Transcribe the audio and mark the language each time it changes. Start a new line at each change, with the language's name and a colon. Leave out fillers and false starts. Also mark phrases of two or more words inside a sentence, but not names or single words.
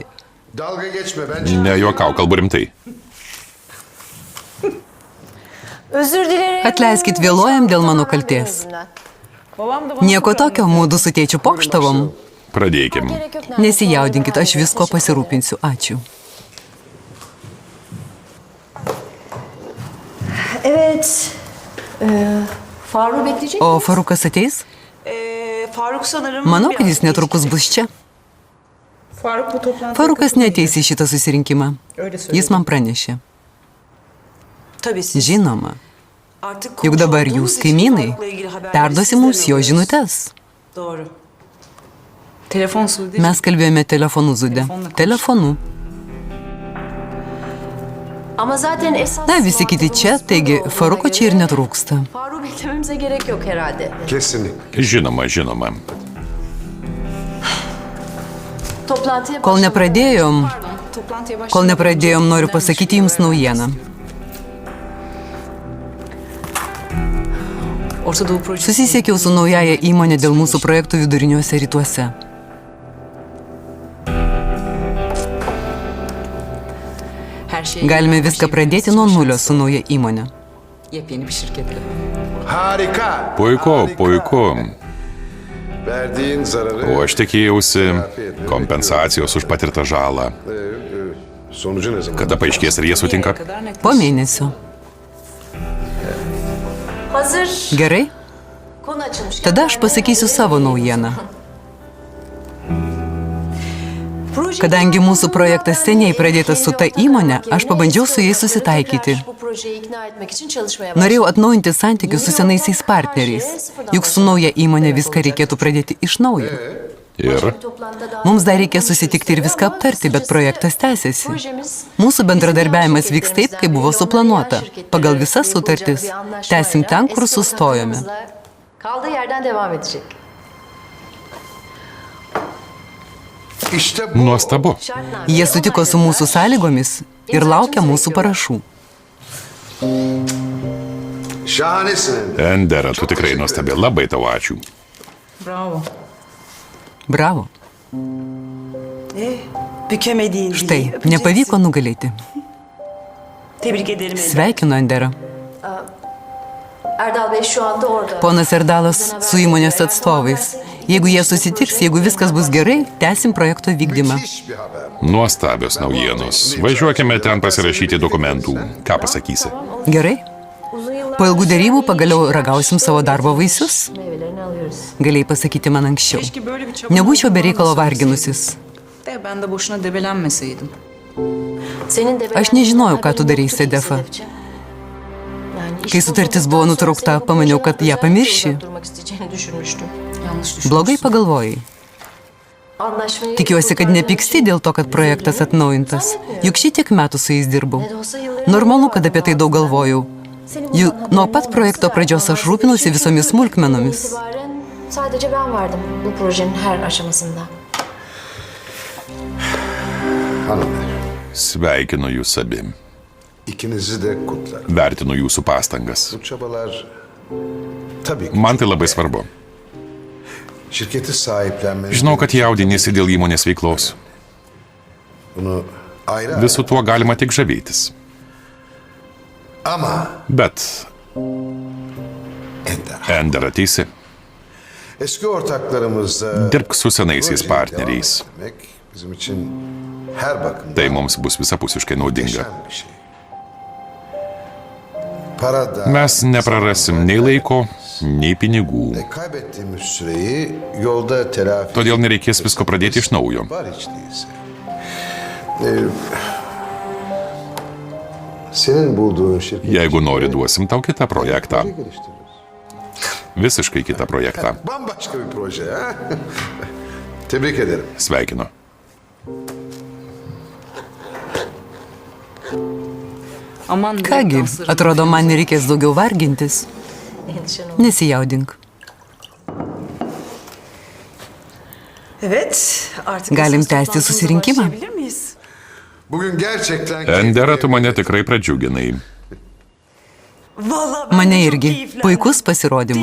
Lithuanian: Nejuokau, kalbu rimtai. Atleiskit, vėluojam dėl mano kaltės. Nieko tokio, mūdu su tėčiu pokštavom. Pradėkim. Nesijaudinkit, aš visko pasirūpinsiu. Ačiū.
Turkish: Evet. Faruk bekleyecek
Lithuanian: O Farukas ateis?
Turkish: Faruk sanırım...
Lithuanian: Manau, kad jis netrukus bus čia. Farukas neateis į šitą susirinkimą. Jis man pranešė. Žinoma. Juk dabar jūs, kaimynai, perduosi mums jo žinutes. Mes kalbėjome telefonu, Zude. Telefonu.
Turkish: Ama zaten esas...
Lithuanian: Na, visi kiti čia, taigi Faruko čia ir netrūksta.
Turkish: Faruk beklememize gerek yok herhalde. Kesinlikle.
Lithuanian: Žinoma, žinoma.
Turkish: Toplantıya
Lithuanian: Kol nepradėjom,
Turkish: Toplantıya
Lithuanian: noriu pasakyti jums naujieną.
Turkish: Orta Doğu projesi...
Lithuanian: Susisiekiau su naujaja įmonė dėl mūsų projektų viduriniuose rytuose. Galime viską pradėti nuo nulio su nauja įmonė.
Turkish: Yepyeni bir şirketle. Harika.
Lithuanian: Puiku, puiku.
Turkish: Verdiğin zararı...
Lithuanian: O aš tikėjausi kompensacijos už patirtą žalą.
Turkish: Sonucu ne zaman?
Lithuanian: Kada paaiškės, ar jie sutinka? Po mėnesio.
Turkish: Hazır.
Lithuanian: Gerai?
Turkish: Konu açılmış.
Lithuanian: Tada aš pasakysiu savo naujieną.
Turkish: Proje...
Lithuanian: Kadangi mūsų projektas seniai pradėtas su ta įmonė, aš pabandžiau su jais susitaikyti.
Turkish: Bu projeyi ikna etmek için çalışmaya başladım.
Lithuanian: Norėjau atnaujinti santykius su senaisiais partneriais. Juk su nauja įmonė viską reikėtų pradėti iš naujo. Ir Mums dar reikia susitikti ir viską aptarti, bet projektas tęsiasi. Mūsų bendradarbiavimas vyks taip, kaip buvo suplanuota. Pagal visas sutartis. Tęsim ten, kur sustojome.
Turkish: Kaldığı yerden devam edecek. İşte bu.
Lithuanian: nuostabu. Jie sutiko su mūsų sąlygomis ir laukia mūsų parašų.
Turkish: Şahanesin.
Lithuanian: Endera, tu tikrai nuostabi. Labai tau ačiū. Bravo. Bravo.
Turkish: Bükemediğin
Lithuanian: Štai, nepavyko nugalėti.
Turkish: Tebrik ederim.
Lithuanian: Sveikinu, Endera.
Turkish: Erdal Bey şu anda orada.
Lithuanian: Ponas Erdalas su įmonės atstovais. Jeigu jie susitiks, jeigu viskas bus gerai, tęsim projekto vykdymą.
Turkish: Müthiş bir haber.
Lithuanian: Nuostabios naujienos. Važiuokime ten pasirašyti dokumentų. Ką pasakysi? Gerai? Po ilgų dėrybų pagaliau ragausim savo darbo vaisius.
Turkish: Meyvelerini alıyoruz.
Lithuanian: Galėjai pasakyti man anksčiau.
Turkish: Keşke böyle bir çaba
Lithuanian: Nebūčiau be reikalo varginusis.
Turkish: de ben de boşuna debelenmeseydim. Senin de
Lithuanian: Aš nežinojau, ką tu darei, Sedefa. Kai sutartis buvo nutraukta, pamaniau, kad ją pamirši.
Turkish: Yanlış düşün.
Lithuanian: Blogai pagalvojai. Tikiuosi, kad nepyksti dėl to, kad projektas atnaujintas. Juk šitiek metų su jais dirbau. Normalu, kad apie tai daug galvojau. Juk nuo pat projekto pradžios aš rūpinusi visomis smulkmenomis.
Turkish: Sadece ben vardım bu projenin her aşamasında. Hanımlar,
Lithuanian: Sveikinu jūs abi.
Turkish: ikinizi de kutlarım.
Lithuanian: Vertinu jūsų pastangas.
Turkish: Bu çabalar tabii ki
Lithuanian: Man tai labai svarbu.
Turkish: şirketi sahiplenmeniz.
Lithuanian: Žinau, kad jaudinėsi dėl įmonės veiklos.
Turkish: Bunu ayrı
Lithuanian: Visu tuo galima tik žavėtis.
Turkish: ama
Lithuanian: Bet Ender. Endera teisi.
Turkish: Eski ortaklarımızla
Lithuanian: Dirbk su senaisiais partneriais.
Turkish: demek bizim için her bakımdan
Lithuanian: Tai mums bus visapusiškai naudinga.
Turkish: muhteşem bir şey. Parada
Lithuanian: Mes neprarasim nei laiko, nei pinigų.
Turkish: kaybettiğimiz süreyi yolda telafi
Lithuanian: Todėl nereikės visko pradėti iš naujo.
Turkish: var hiç değilse. Senin bulduğun şirket
Lithuanian: Jeigu nori, duosim tau kitą projektą.
Turkish: geliştiririz.
Lithuanian: Visiškai kitą projektą.
Turkish: Bambaşka bir proje ha? Tebrik ederim.
Lithuanian: Sveikinu.
Turkish: Aman
Lithuanian: Kągi, atrodo, man nereikės daugiau vargintis.
Turkish: Endişen olma.
Lithuanian: Nesijaudink.
Turkish: Evet, artık
Lithuanian: Galim
Turkish: esas
Lithuanian: tęsti
Turkish: toplantımıza
Lithuanian: susirinkimą.
Turkish: başlayabilir miyiz? Bugün gerçekten
Lithuanian: Endera, tu mane tikrai pradžiuginai.
Turkish: Vallahi ben
Lithuanian: Mane
Turkish: de çok
Lithuanian: irgi.
Turkish: keyiflendim.
Lithuanian: Puikus pasirodymas.